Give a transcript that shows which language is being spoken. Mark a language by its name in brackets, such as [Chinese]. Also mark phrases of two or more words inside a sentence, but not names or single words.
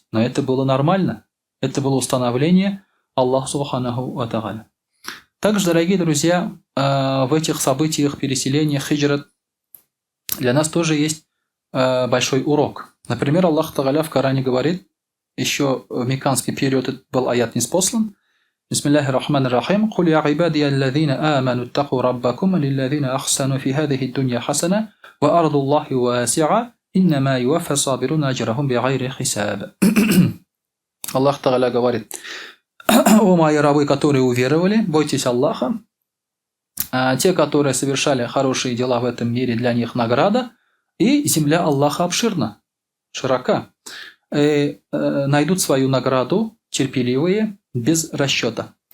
[Russian] Но это было нормально. Это было установление Аллаха [Arabic] سبحانه وتعالى. [Russian] Также, дорогие друзья, в этих событиях, переселениях, хиджрат, для нас тоже есть большой урок. Например, Аллах Тааля в Коране говорит, еще в мекканский период этот был аят ниспослан, [Arabic] بسم الله الرحمن الرحيم. قل يا عبادي الذين آمنوا اتقوا ربكم للذين أحسنوا في هذه الدنيا حسنة وأرض الله واسعة إنما يوفى الصابرون أجرهم بغير حساب. [Russian] Аллах Тааля говорит, о мои рабы, которые уверовали, бойтесь Аллаха. Те, которые совершали хорошие дела в этом мире, для них награда, и земля Аллаха обширна, широка. И найдут свою награду терпеливые, без расчета.